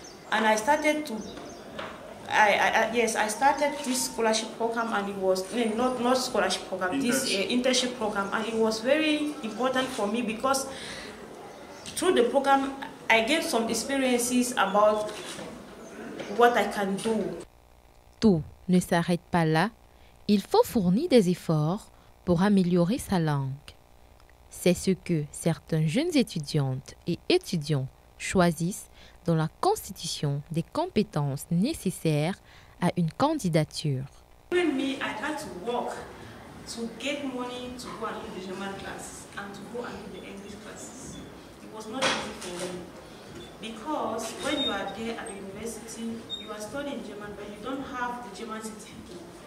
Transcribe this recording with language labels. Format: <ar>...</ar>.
<en>And I started to I started this scholarship program, and it was not scholarship program, this internship program, and it was very important for me because through the program I gained some experiences about what I can do.</en> <fr>Tout ne s'arrête pas là. Il faut fournir des efforts pour améliorer sa langue. C'est ce que certains jeunes étudiantes et étudiants choisissent dans la constitution des compétences nécessaires à une candidature.</fr> <en>Even me, I had to work to get money to go and do the German classes and to go and do the English classes. It was not easy for me. Because when you are there at the university, you are studying German, but you don't have the German certificate.</en>